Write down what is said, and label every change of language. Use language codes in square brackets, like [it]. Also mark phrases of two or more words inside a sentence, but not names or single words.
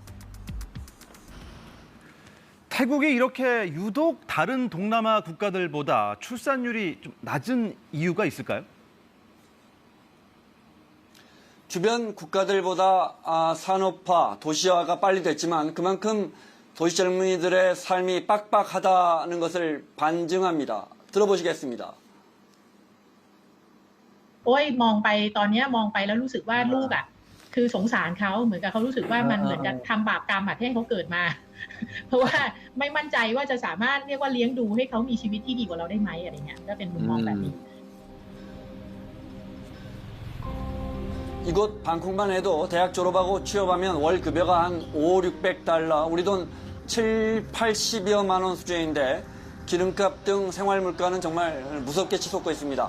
[ko] 태국이 이렇게 유독 다른 동남아 국가들보다 출산율이 좀 낮은 이유가 있을까요? 주변 국가들보다 산업화, 도시화가 빨리 됐지만 그만큼 도시 젊은이들의 삶이 빡빡하다는 것을 반증합니다. 들어보시겠습니다. [th] มองไปตอนนี้มองไปแล้วรู้สึกว่าลูกคือสงสารเขาเหมือนกับเขารู้สึกว่ามันเหมือนกับทำบาปกรรมที่ให้เขาเกิดมาเพราะว่าไม่มั่นใจว่าจะสามารถเรียกว่าเลี้ยงดูให้เขามีชีวิตที่ดีกว่าเราได้ไหมอะไรเงี้ยก็เป็นมุมมองแบบนี้ [ko] 이곳 방콕만 해도 대학 졸업하고 취업하면 월 급여가 한 500~600달러, 우리 돈 7~80여만 원 수준인데 기름값 등 생활 물가는 정말 무섭게 치솟고 있습니다.